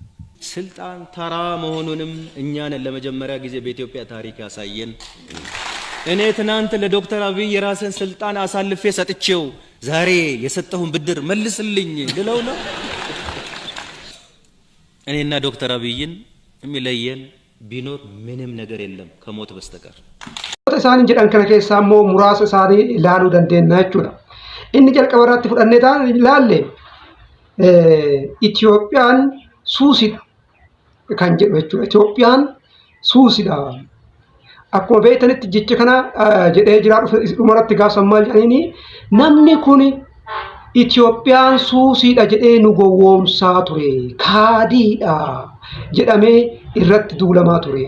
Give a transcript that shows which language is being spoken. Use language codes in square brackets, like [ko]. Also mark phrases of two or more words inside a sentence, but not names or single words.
[am] ስልጣን ተራ መሆኑንም እኛን ለመጀመሪያ ጊዜ በኢትዮጵያ ታሪክ ያሳየን እኔ ትናንት ለዶክተር አብይ የራስን ስልጣን አሳልፌ ሰጥቼው ዛሬ የሰጠሁን ብድር መልስልኝ ልለው ነው? እኔና ዶክተር አብይን የሚለየን ቢኖር ምንም ነገር የለም ከሞት በስተቀር። [om] Isaan jedhan kana keessaa immoo muraasa isaanii ilaaluu dandeenya jechuudha. Inni jalqaba irratti fudhannee ilaalle Itoophiyaan suusidha kan jedhu jechuudha. Itoophiyaan suusidha. Akkuma beektanitti jecha kana jedhee jira dhumarratti gaafa maal jedhanii namni kun Itoophiyaan suusidha jedhee nu gowwoomsaa ture kaadiidha jedhamee irratti duulamaa ture.